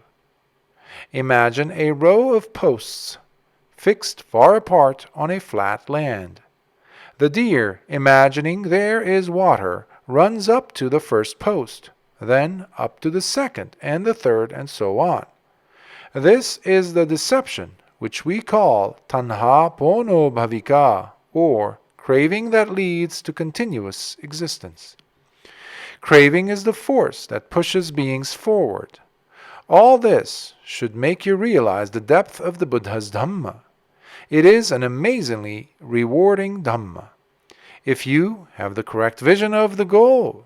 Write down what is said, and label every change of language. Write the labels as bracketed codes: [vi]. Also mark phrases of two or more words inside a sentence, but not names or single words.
[en] Imagine a row of posts fixed far apart on a flat land. The deer, imagining there is water, runs up to the first post, then up to the second and the third, and so on. This is the deception which we call [pi] tanha pono bhavika, [en] or craving that leads to continuous existence. Craving is the force that pushes beings forward. All this should make you realize the depth of the Buddha's Dhamma. It is an amazingly rewarding Dhamma, if you have the correct vision of the goal.